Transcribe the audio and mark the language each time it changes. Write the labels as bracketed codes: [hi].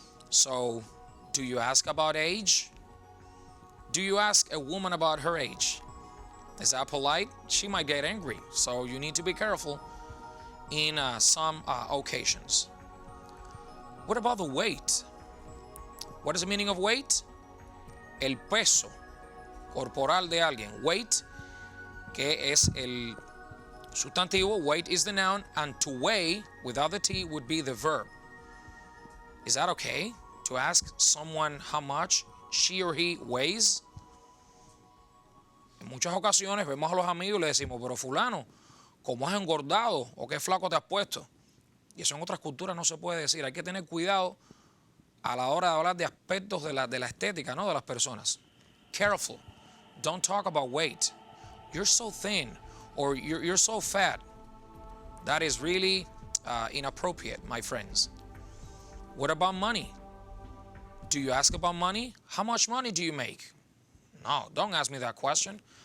[en] So, do you ask about age? Do you ask a woman about her age? Is that polite? She might get angry, so you need to be careful in some occasions. What about the weight? What is the meaning of weight? [es] El peso corporal de alguien. [en] Weight, [es] que es el sustantivo, [en] weight is the noun, and to weigh, without the T, would be the verb. Is that okay to ask someone how much she or he weighs? [es] En muchas ocasiones vemos a los amigos y le decimos, pero fulano, ¿cómo has engordado? ¿O qué flaco te has puesto? Y eso en otras culturas no se puede decir. Hay que tener cuidado a la hora de hablar de aspectos de la estética, ¿no? De las personas. [en] Careful. Don't talk about weight. You're so thin, or you're so fat. That is really inappropriate, my friends. What about money? Do you ask about money? How much money do you make? No, don't ask me that question.